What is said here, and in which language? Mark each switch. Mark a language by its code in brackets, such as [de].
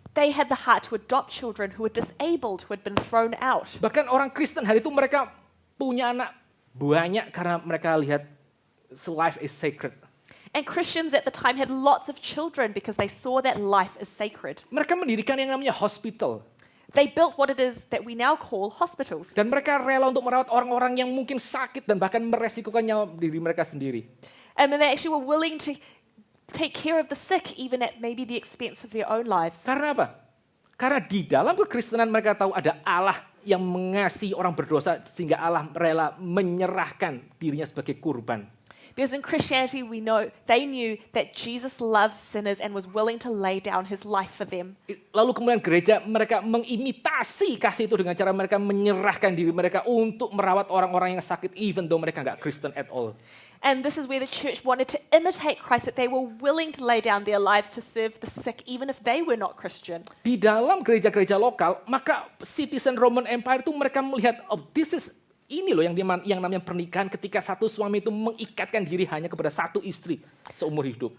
[en] They had the heart to adopt children who were disabled, who had been thrown out. [id] Bahkan orang Kristen hari itu mereka punya anak banyak karena mereka lihat [en] life is sacred. And Christians at the time had lots of children because they saw that life is sacred. [id] Mereka mendirikan yang namanya hospital. [en] They built what it is that we now call hospitals. [id] Dan mereka rela untuk merawat orang-orang yang mungkin sakit dan bahkan meresikukan nyawa diri mereka sendiri. [en] And they actually were willing to take care of the sick even at maybe the expense of their own lives. [id] Karena apa? Karena di dalam kekristenan mereka tahu ada Allah yang mengasihi orang berdosa sehingga Allah rela menyerahkan dirinya sebagai kurban. [en] Because in Christianity they knew that Jesus loves sinners and was willing to lay down his life for them. [id] Lalu kemudian gereja mereka mengimitasi kasih itu dengan cara mereka menyerahkan diri mereka untuk merawat orang-orang yang sakit [en] even though [id] mereka nggak Kristen [en] at all. And this is where the church wanted to imitate Christ, that they were willing to lay down their lives to serve the sick even if they were not Christian. [id] Di dalam gereja-gereja lokal, maka citizen Roman Empire itu mereka melihat, ini loh yang namanya pernikahan ketika satu suami itu mengikatkan diri hanya kepada satu istri seumur hidup.